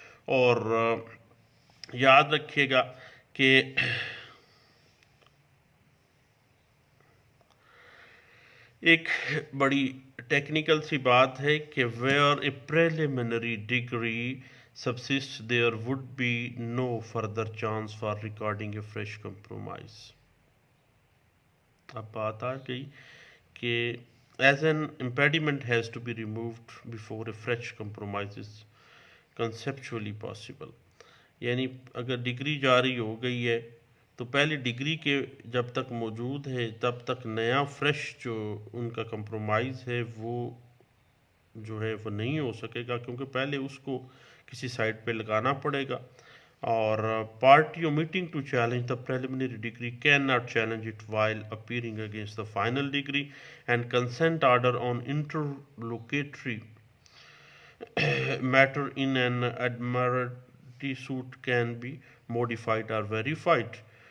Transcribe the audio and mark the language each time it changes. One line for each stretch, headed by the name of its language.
Urdu: اور یاد رکھیے گا کہ ایک بڑی ٹیکنیکل سی بات ہے کہ
English: Where a preliminary degree subsists there would be no further chance for recording a fresh compromise.
Urdu: اب بات آ گئی کہ
English: as an impediment has to be removed before a fresh compromise is conceptually possible.
Urdu: یعنی اگر degree جاری ہو گئی ہے تو پہلی ڈگری کے جب تک موجود ہے تب تک نیا فریش جو ان کا کمپرومائز ہے وہ جو ہے وہ نہیں ہو سکے گا، کیونکہ پہلے اس کو کسی سائٹ پہ لگانا پڑے گا. اور
English: Party omitting to challenge the preliminary degree cannot challenge it while appearing against the final degree, and consent order on interlocutory matter in an admiralty suit can be modified or verified.